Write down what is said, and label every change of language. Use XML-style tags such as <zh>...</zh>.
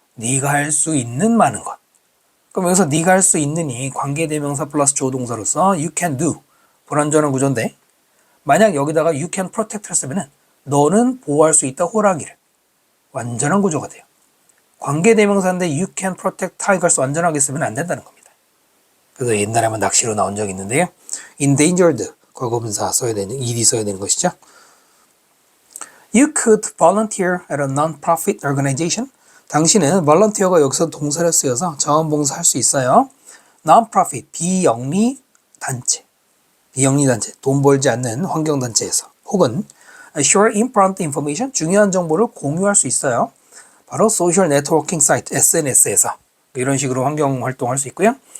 <ko>네가 할 수 있는 많은 것. 그럼 여기서 네가 할 수 있는이 관계대명사 플러스 조동사로서</ko> <en>you can do</en> <ko>불완전한 구조인데 만약 여기다가</ko> <en>you can protect</en> <ko>를 쓰면은 너는 보호할 수 있다 호랑이를 완전한 구조가 돼요. 관계대명사인데</ko> <en>you can protect</en> <ko>타이거스 완전하게 쓰면 안 된다는 겁니다. 그래서 옛날에 한번 낚시로 나온 적이 있는데요. endangered 과거분사 써야 되는 ed 써야 되는 것이죠.</ko> <en>You could volunteer at a non-profit organization.</en> <ko>당신은 volunteer가 여기서 동사를 쓰여서 자원봉사 할 수 있어요. non-profit 비영리 단체, 돈 벌지 않는 환경단체에서 혹은</ko> <en>share important information</en> <ko>중요한 정보를 공유할 수 있어요. 바로</ko> <en>social networking site</en> <ko>SNS에서 이런 식으로 환경 활동할 수 있고요.</ko>